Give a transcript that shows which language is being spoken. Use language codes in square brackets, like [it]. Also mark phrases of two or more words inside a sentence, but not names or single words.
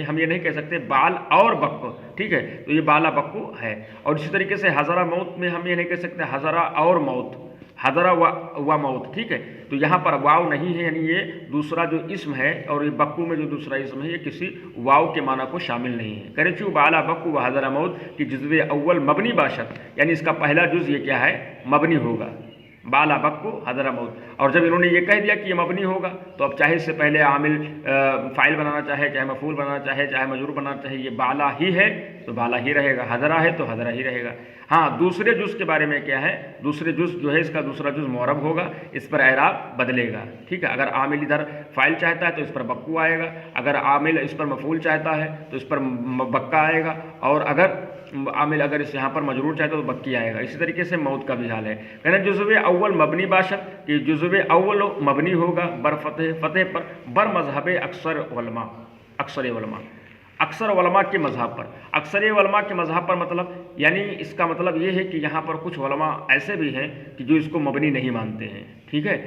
[ur] ہم یہ نہیں کہہ سکتے بال اور بک. ٹھیک ہے، تو یہ بالا بکو ہے۔ اور اسی طریقے سے حضرہ موت میں ہم یہ نہیں کہہ سکتے حضرہ اور موت، حضرہ و موت، ٹھیک ہے، تو یہاں پر واو نہیں ہے، یعنی یہ دوسرا جو اسم ہے اور یہ بکو میں جو دوسرا اسم ہے یہ کسی واو کے معنی کو شامل نہیں ہے۔ [fa] کرچو بالا بکو و حضرہ موت کی جزو اول مبنی باشد، [ur] یعنی اس کا پہلا جز یہ کیا ہے، مبنی ہوگا، بالا بکو حضرہ موت۔ اور جب انہوں نے یہ کہہ دیا کہ یہ مبنی ہوگا تو اب چاہے اس سے پہلے عامل فاعل بنانا چاہے، چاہے مفعول بنانا چاہے، چاہے مجرور بنانا چاہے، یہ بالا ہی ہے تو بالا ہی رہے گا، حضرہ ہے تو حضرہ ہی رہے گا۔ ہاں دوسرے جز کے بارے میں کیا ہے، دوسرے جز جو ہے اس کا دوسرا جز معرب ہوگا، اس پر اعراب بدلے گا، ٹھیک ہے۔ اگر عامل ادھر فاعل چاہتا ہے تو اس پر بکو آئے گا، اگر عامل اس پر مفعول چاہتا ہے تو اس پر بکا آئے گا، اور اگر عامل اگر اس یہاں پر مجرور چاہتا ہے تو بکی آئے گا۔ اسی طریقے سے موت کا بھی حال ہے، کہنا [fa] جزو اول مبنی باشد [ur] کہ جزو اول مبنی ہوگا [fa] بر فتح، [ur] فتح پر، [fa] بر مذہب اکثر علماء، [ur] اکثر علماء، اکثر علماء کے مذہب پر۔ اکثر علماء کے مذہب پر مطلب یعنی اس کا مطلب یہ ہے کہ یہاں پر کچھ علماء ایسے بھی ہیں کہ جو اس کو مبنی نہیں مانتے ہیں، ٹھیک ہے۔